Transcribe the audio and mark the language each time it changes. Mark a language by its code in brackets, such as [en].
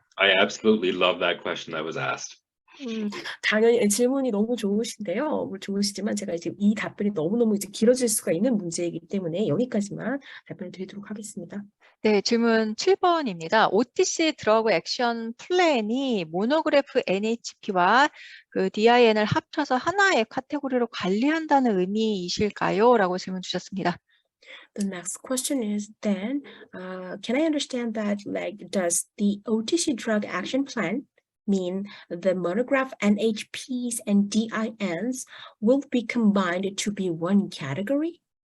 [en] I absolutely love that question that was asked. [ko] 당연히 질문이 너무 좋으신데요. 좋으시지만 제가 이제 이 답변이 너무너무 이제 길어질 수가 있는 문제이기 때문에 여기까지만 답변을 드리도록 하겠습니다. 네, 질문 7번입니다. OTC 드러그 액션 플랜이 모노그래프 NHP와 그 DIN을 합쳐서 하나의 카테고리로 관리한다는 의미이실까요? 라고 질문 주셨습니다. [en] The next question is then, can I understand that does the OTC drug action plan mean the monograph NHPs and DINs will be combined to be one category?